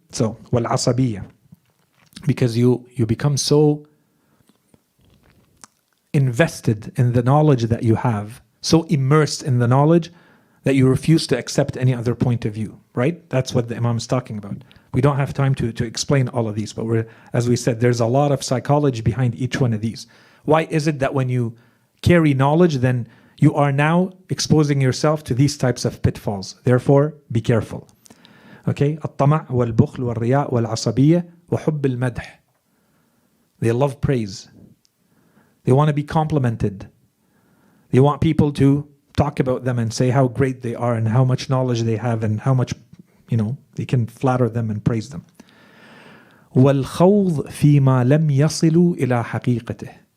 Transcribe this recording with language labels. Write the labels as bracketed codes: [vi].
[en] So, wal-asabiyya. Because you become so invested in the knowledge that you have, so immersed in the knowledge that you refuse to accept any other point of view, right? That's what the Imam is talking about. We don't have time to explain all of these, but as we said, there's a lot of psychology behind each one of these. Why is it that when you carry knowledge, then you are now exposing yourself to these types of pitfalls? Therefore, be careful. Okay? [ar] الطمع والبخل والرياء والعصبية وحب المدح. [en] They love praise. They want to be complimented. They want people to talk about them and say how great they are and how much knowledge they have and how much, they can flatter them and praise them. [ar] وَالْخَوْض فِي مَا لَمْ يَصِلُوا إِلَى حَقِيقَتِهِ.